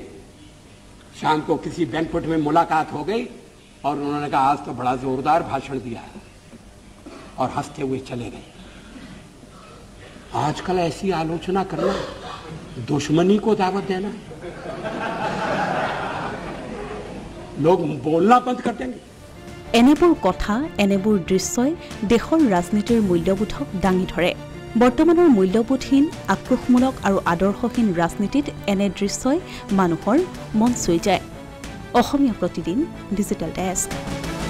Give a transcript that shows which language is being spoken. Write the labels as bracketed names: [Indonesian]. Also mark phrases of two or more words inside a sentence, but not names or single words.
[Hindi] शाम को किसी बैंक्वेट में मुलाकात हो गई और उन्होंने कहा आज तो बड़ा जोरदार भाषण दिया है, और हंसते हुए चले गए। आजकल ऐसी आलोचना करना दुश्मनी को दावत देना, लोग बोलना बंद कर देंगे। [Assamese] এনেবোৰ কথা এনেবোৰ দৃশ্যই দেশৰ ৰাজনীতিৰ মূল্যবোধক দাঙি ধৰে। বৰ্তমানৰ মূল্যবোধহীন আক্ৰোশমূলক আৰু আদৰ্শহীন ৰাজনীতিত এনে দৃশ্যই মানুহৰ মন চুই যায়। অসমীয়া প্ৰতিদিন ডিজিটেল ডেস্ক।